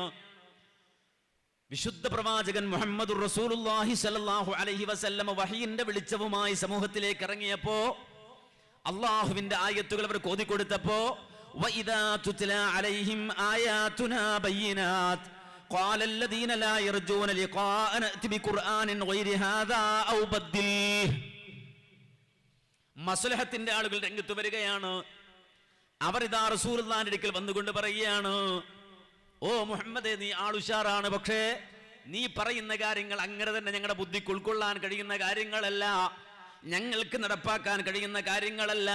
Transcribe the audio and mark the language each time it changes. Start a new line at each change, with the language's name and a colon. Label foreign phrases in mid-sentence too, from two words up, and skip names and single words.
Malayalam: വിശുദ്ധ പ്രവാചകൻ
Arabic: محمد رسول الله صلى الله عليه وسلم
Malayalam: വഹയിന്റെ വെളിച്ചവുമായി സമൂഹത്തിലേക്ക് ഇറങ്ങിയപ്പോ, അള്ളാഹുവിന്റെ ആയത്തുകൾ അവർക്ക് ഓതിക്കൊടുത്തപ്പോ,
Arabic: وإذا تتلى عليهم آياتنا بينات قال الذين لا يرجون لقاء نأتي بقرآن غير هذا أو بدله.
Malayalam: മസ്ലഹത്തിന്റെ ആളുകൾ രംഗത്ത് വരികയാണ്. അവർ ഇതാ റസൂലുള്ളാഹിന്റെ അടുക്കൽ വന്നുകൊണ്ട് പറയുകയാണ്, ഓ മുഹമ്മദേ, നീ ആളുഷാറാണ്, പക്ഷേ നീ പറയുന്ന കാര്യങ്ങൾ അങ്ങനെ തന്നെ ഞങ്ങളുടെ ബുദ്ധിക്ക് ഉൾക്കൊള്ളാൻ കഴിയുന്ന കാര്യങ്ങളല്ല, ഞങ്ങൾക്ക് നടപ്പാക്കാൻ കഴിയുന്ന കാര്യങ്ങളല്ല.